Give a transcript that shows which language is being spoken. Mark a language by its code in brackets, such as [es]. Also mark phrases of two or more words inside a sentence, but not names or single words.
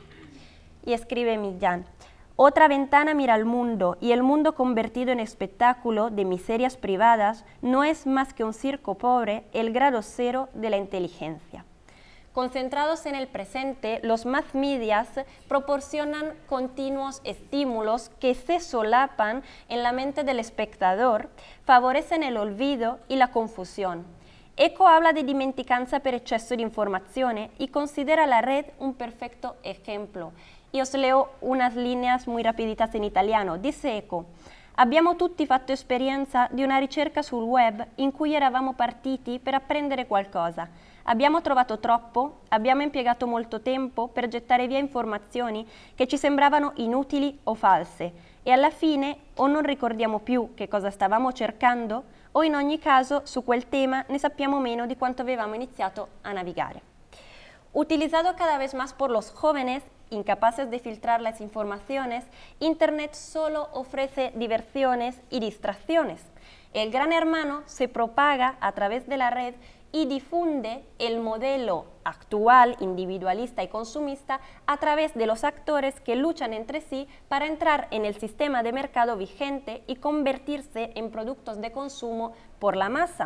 [es] Y escribe Millán: otra ventana mira al mundo, y el mundo convertido en espectáculo de miserias privadas no es más que un circo pobre, el grado cero de la inteligencia. Concentrados en el presente, los [en] mass medias [es] proporcionan continuos estímulos que se solapan en la mente del espectador, favorecen el olvido y la confusión. Eco habla de [it] dimenticanza per eccesso di informazione [es] y considera la red un perfecto ejemplo. Y os leo unas líneas muy rapiditas [it] in italiano. Dice Eco: abbiamo tutti fatto esperienza di una ricerca sul web in cui eravamo partiti per apprendere qualcosa. Abbiamo trovato troppo, abbiamo impiegato molto tempo per gettare via informazioni che ci sembravano inutili o false e alla fine o non ricordiamo più che cosa stavamo cercando o in ogni caso su quel tema ne sappiamo meno di quanto avevamo iniziato a navigare. [es] Utilizado cada vez más por los jóvenes, incapaces de filtrar las informaciones, Internet solo ofrece diversiones y distracciones. El Gran Hermano se propaga a través de la red y difunde el modelo actual, individualista y consumista a través de los actores que luchan entre sí para entrar en el sistema de mercado vigente y convertirse en productos de consumo por la masa.